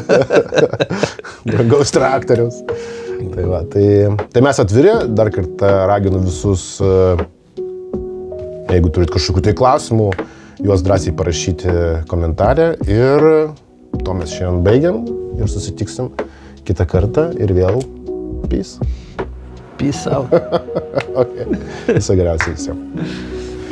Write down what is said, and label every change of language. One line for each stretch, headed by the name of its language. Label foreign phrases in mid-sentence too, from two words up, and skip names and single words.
Lithuanian: Brangaus traktoriaus. Tai mes atviri, dar kartą raginu visus, jeigu turit kažkokių tai klausimų, juos drąsiai parašyti komentarę ir to mes šiandien baigiam ir susitiksim kitą kartą ir vėl peace.
English: Peace out. Okay.
Lithuanian: Viso geriausio visiems.